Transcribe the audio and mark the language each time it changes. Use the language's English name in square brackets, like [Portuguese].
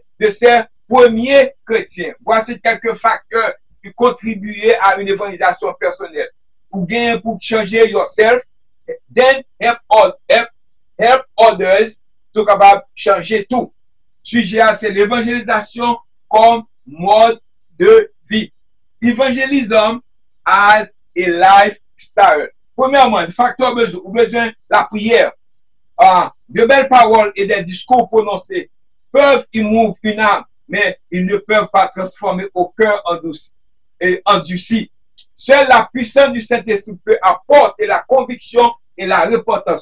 [French] De ces premiers chrétiens. Voici quelques facteurs qui contribuaient à une évangélisation personnelle. Ou bien pour changer [English] yourself, then help others to [French] capable changer tout. Sujet à c'est l'évangélisation comme mode de vie. [English] Evangelism as a lifestyle. [French] Premièrement, le facteur besoin, ou besoin la prière. De belles paroles et des discours prononcés peuvent émouvoir une âme, mais ils ne peuvent pas transformer au cœur endurci. Seule la puissance du Saint-Esprit peut apporter la conviction et la repentance.